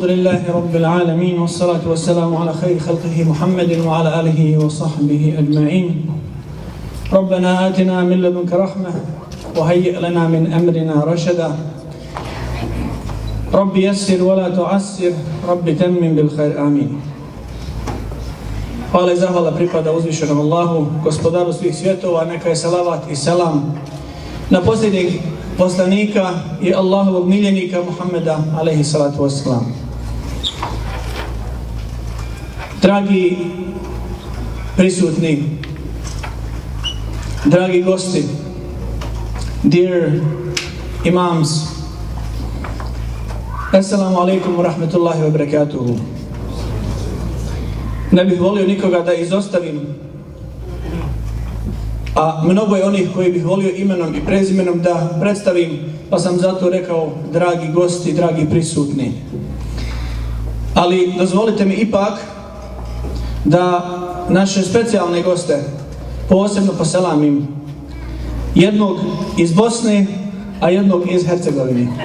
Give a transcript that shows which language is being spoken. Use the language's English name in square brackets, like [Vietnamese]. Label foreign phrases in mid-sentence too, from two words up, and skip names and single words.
[Arabic] لله رب العالمين والصلاة والسلام على خير خلقه محمد وعلى آله وصحبه أجمعين ربنا آتنا من لدنك رحمة وهيئ لنا من أمرنا رشدا رب يسر ولا تعسر رب تمم بالخير آمين. [Bosnian] Hvala i zahvala pripada uzvišenom Allahu, gospodaru svih svjetova, neka je salavat i selam na posljednjeg poslanika i Allahovog miljenika Muhammeda [Arabic] عليه الصلاة والسلام. [Bosnian] Dragi prisutni, dragi gosti, [English] dear imams, [Arabic] السلام عليكم ورحمة الله وبركاته. [Bosnian] Ne bih volio nikoga da izostavim, a mnogo je onih koji bih volio imenom i prezimenom da predstavim, pa sam zato rekao dragi gosti, dragi prisutni. Ali dozvolite mi ipak da naše specijalne goste posebno poselamim, jednog iz Bosne, a jednog iz Hercegovine.